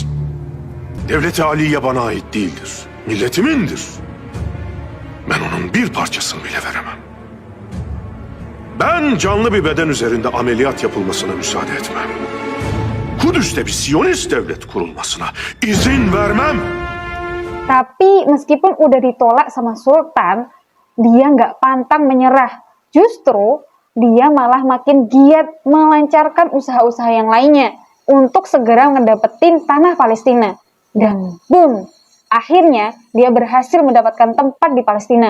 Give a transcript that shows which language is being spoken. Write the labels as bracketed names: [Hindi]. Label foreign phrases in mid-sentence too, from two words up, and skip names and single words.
[Turkish] Devlet-i Aliye bana ait değildir, milletimindir. Ben onun bir parçasını bile veremem. Ben canlı bir beden üzerinde ameliyat yapılmasına müsaade etmem. Kudüs'te bir Siyonist devlet kurulmasına izin vermem. [Indonesian] Tapi meskipun udah ditolak sama Sultan, dia nggak pantang menyerah. Justru dia malah makin giat melancarkan usaha-usaha yang lainnya untuk segera ngedapetin tanah Palestina. Dan boom, akhirnya dia berhasil mendapatkan tempat di Palestina.